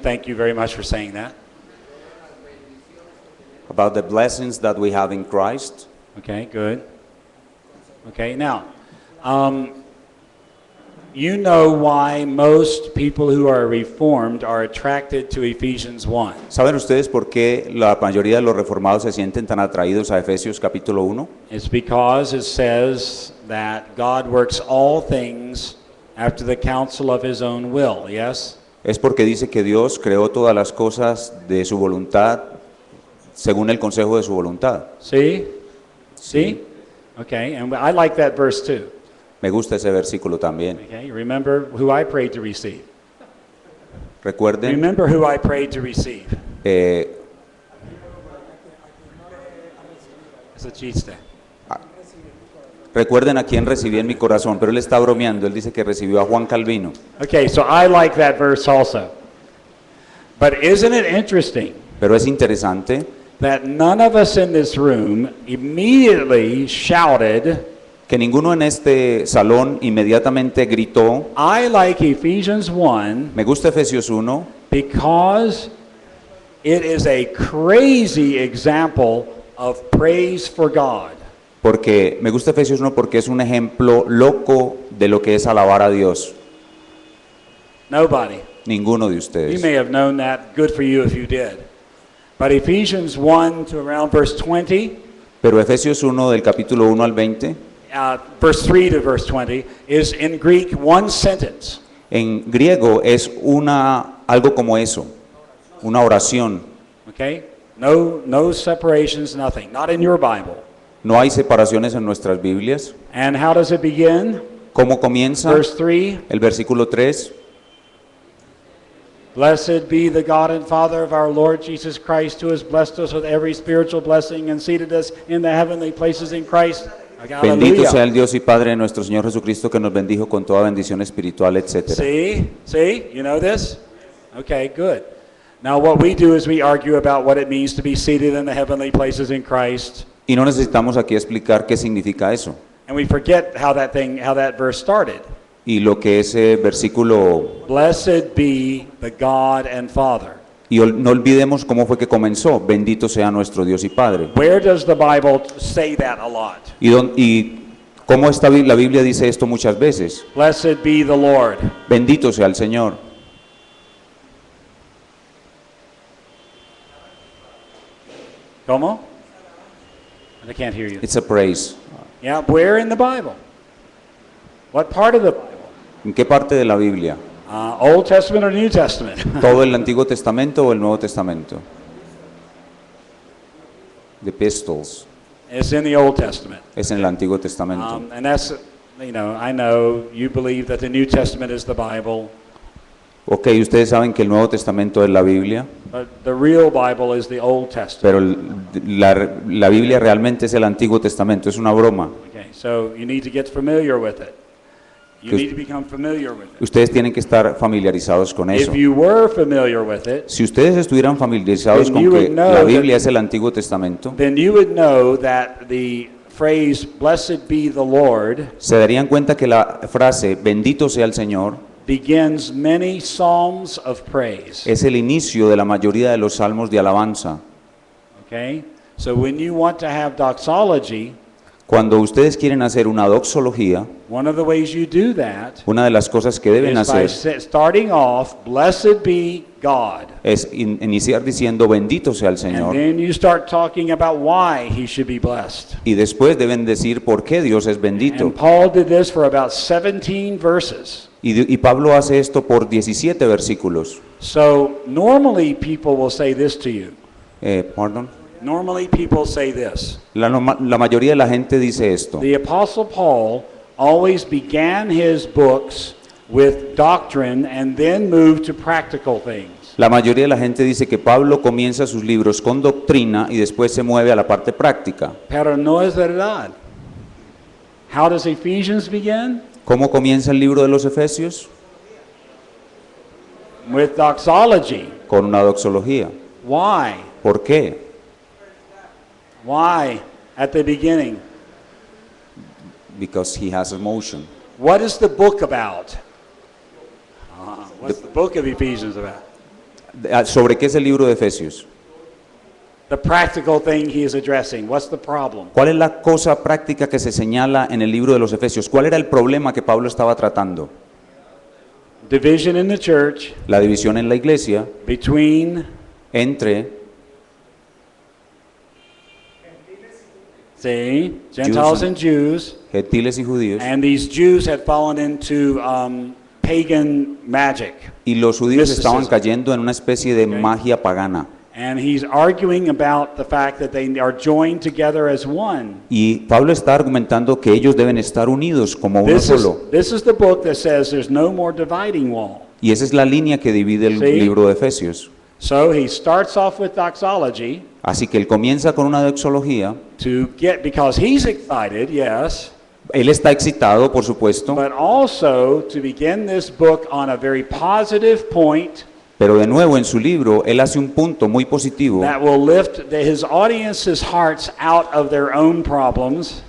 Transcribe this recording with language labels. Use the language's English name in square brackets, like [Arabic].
[English] Thank you very much for saying that. About the blessings that we have in Christ. Okay, good. Okay, now, you know why most people who are reformed are attracted to Ephesians 1. [Spanish] ¿Saben ustedes por qué la mayoría de los reformados se sienten tan atraídos a Efesios capítulo 1? [English] It's because it says that God works all things after the counsel of his own will, yes? [Spanish] Es porque dice que Dios creó todas las cosas de su voluntad según el consejo de su voluntad. [English] See? See? Okay, and I like that verse too. [Spanish] Me gusta ese versículo también. [English] Okay, remember who I prayed to receive. [Spanish] Recuerden, [English] Remember who I prayed to receive. eh, [Spanish] Es un chiste. recuerden a quién recibí en mi corazón, pero él está bromeando, él dice que recibió a Juan Calvino. [English] Okay, so I like that verse also. But isn't it interesting [Spanish] Pero es interesante [English] that none of us in this room immediately shouted, [Spanish] que ninguno en este salón inmediatamente gritó, [English] I like Ephesians 1 [Spanish] me gusta Efesios 1, [English] because it is a crazy example of praise for God. [Spanish] porque me gusta Efesios 1 porque es un ejemplo loco de lo que es alabar a Dios. [English] Nobody. [Spanish] Ninguno de [English] You [Spanish] ustedes. [English] may have known that. Good for you if you did. But Ephesians 1 to around verse 20, [Spanish] Pero Efesios 1 del capítulo 1 al 20, [English] verse 3 to verse 20, is in Greek one sentence. [Spanish] en griego es algo como eso, una oración. [English] Okay? No separations, nothing. Not in your Bible. [Spanish] No hay separaciones en nuestras Biblias. [English] And how does it begin? [Spanish] ¿Cómo comienza? [English] Verse 3, [Spanish] El versículo 3. [English] Blessed be the God and Father of our Lord Jesus Christ, who has blessed us with every spiritual blessing and seated us in the heavenly places in Christ. [Spanish] Bendito sea [English] Hallelujah. [Spanish] el Dios y Padre de nuestro Señor Jesucristo, que nos bendijo con toda bendición espiritual, etc. [English] See? You know this? Okay, good. Now what we do is we argue about what it means to be seated in the heavenly places in Christ. [Spanish] Y no necesitamos aquí explicar qué significa eso. [English] And we forget how that verse started. [Spanish] Y lo que ese versículo, [English] Blessed be the God and Father. [Spanish] y no olvidemos cómo fue que comenzó. Bendito sea nuestro Dios y Padre. [English] Where does the Bible say that a lot? [Spanish] Y cómo la Biblia dice esto muchas veces. [English] Blessed be the Lord. [Spanish] Bendito sea el Señor. ¿Cómo? [English] I can't hear you. It's a praise. Yeah, where in the Bible? What part of the Bible? [Spanish] ¿En qué parte de la Biblia? [English] Old Testament or New Testament? [Spanish] ¿Todo el Antiguo Testamento o el Nuevo Testamento? [English] The epistles. It's in the Old Testament. [Spanish] Es en el Antiguo Testamento. [English] And that's, I know you believe that the New Testament is the Bible, [Spanish] Ok, ustedes saben que el Nuevo Testamento es la Biblia, [English] but the real Bible is the Old Testament. [Spanish] pero la Biblia realmente es el Antiguo Testamento, es una broma. [English] Okay, so you need to get familiar with it. You [Spanish] Que [English] need to become familiar with it. [Spanish] Ustedes tienen que estar familiarizados con eso. [English] If you were familiar with it, [Spanish] Si ustedes estuvieran familiarizados [English] Then [Spanish] con [English] you [Spanish] que [English] would know [Spanish] la [English] that- [Spanish] Biblia es el Antiguo Testamento, [English] then you would know that the phrase, blessed be the Lord, [Spanish] se darían cuenta que la frase bendito sea el Señor [English] begins many psalms of praise. [Spanish] es el inicio de la mayoría de los salmos de alabanza. [English] Okay? So when you want to have doxology, [Spanish] Cuando ustedes quieren hacer una doxología, [English] one of the ways you do that [Spanish] una de las cosas que deben [English] is by [Spanish] hacer [English] starting off, blessed be God. [Spanish] es iniciar diciendo bendito sea el [English] And [Spanish] Señor, [English] then you start talking about why he should be blessed. [Spanish] y después deben decir por qué Dios es bendito. [English] And Paul did this for about 17 verses. [Spanish] Y Pablo hace esto por 17 versículos. [English] So normally people will say this to you. Pardon. Normally people say this. [Spanish] La mayoría de la gente dice esto. [English] The Apostle Paul always began his books with doctrine and then moved to practical things. [Spanish] La mayoría de la gente dice que Pablo comienza sus libros con doctrina y después se mueve a la parte práctica. Pero no es verdad. [English] How does Ephesians begin? [Spanish] ¿Cómo comienza el libro de los Efesios? [English] With doxology. [Spanish] Con una doxología. [English] Why? [Spanish] ¿Por qué? [English] Why at the beginning? Because he has emotion. What is the book about? What's the book of Ephesians about? [Spanish] ¿Sobre qué es el libro de Efesios? [English] The practical thing he is addressing. What's the problem? [Spanish] ¿Cuál es la cosa práctica que se señala en el libro de los Efesios? ¿Cuál era el problema que Pablo estaba tratando? [English] Division in the church [Spanish] La división en la iglesia [English] between, [Spanish] entre [English] see, Gentiles and Jews, [Spanish] gentiles y judíos, [English] and these Jews had fallen into pagan magic. [Spanish] y los judíos estaban [English] mysticism. [Spanish] cayendo en una especie de [English] Okay. [Spanish] magia pagana. [English] And he's arguing about the fact that they are joined together as one. [Spanish] Y Pablo está argumentando que ellos deben estar unidos como uno solo. [English] This is the book that says there's no more dividing wall. [Spanish] Y esa es la línea que divide el Sí. libro de Efesios. [English] So he starts off with doxology [Spanish] Así que él comienza con una doxología. [English] to get, because he's excited, yes, [Spanish] Él está excitado, por supuesto, [English] but also to begin this book on a very positive point [Spanish] pero de nuevo en su libro él hace un punto muy positivo [English] that will lift his audience's hearts out of their own problems